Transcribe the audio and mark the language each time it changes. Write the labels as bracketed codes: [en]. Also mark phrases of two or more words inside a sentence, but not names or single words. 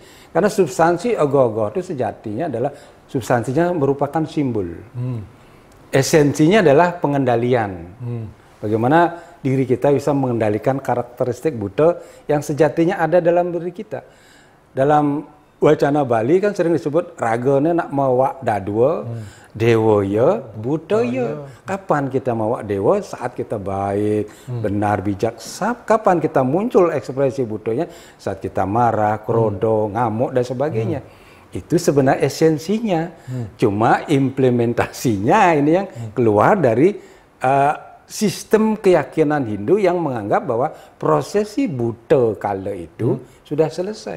[id] Karena substansi ogoh-ogoh itu sejatinya adalah substansinya merupakan simbol. Esensinya adalah pengendalian. Bagaimana diri kita bisa mengendalikan karakteristik Buddha yang sejatinya ada dalam diri kita. [ban] Dalam wacana Bali kan sering disebut ragane nak mawa dadwa, dewa ya, Buddha ya. [id] Kapan kita mawa dewa? Saat kita baik, benar, bijak. Kapan kita muncul ekspresi Buddhanya? Saat kita marah, krodo, ngamuk dan sebagainya. Itu sebenarnya esensinya. Cuma implementasinya ini yang keluar dari sistem keyakinan Hindu yang menganggap bahwa prosesi Buddha kala itu sudah selesai.